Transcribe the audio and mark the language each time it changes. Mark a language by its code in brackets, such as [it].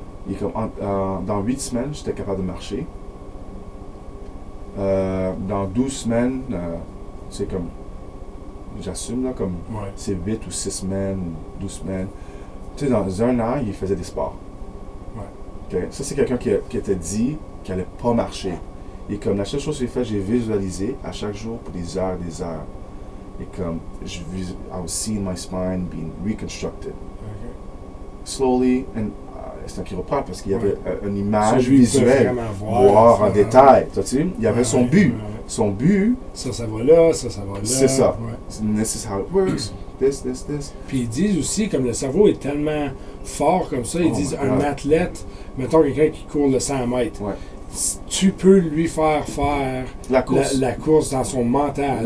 [fr] Et comme dans 8 semaines, j'étais capable de marcher. Dans 12 semaines, c'est comme, j'assume là, comme c'est 8 ou 6 semaines, 12 semaines. Tu sais, dans un an, il faisait des sports. Okay? Ça, c'est quelqu'un qui était dit qu'il n'allait pas marcher. Et comme la seule chose que j'ai fait, j'ai visualisé à chaque jour pour des heures et des heures. Et comme, [en] I was seeing my spine being reconstructed. Slowly, and [fr] c'est un chiropracte parce qu'il y avait une image visuelle, voir en détail. Il y avait son but. Son but. Ça va là, ça va là. C'est ça. [en] This is how it works. This. [fr] Puis ils disent aussi, comme le cerveau est tellement fort comme ça, ils disent un athlète, mettons quelqu'un qui court le 100 mètres, tu peux lui faire la course dans son mental.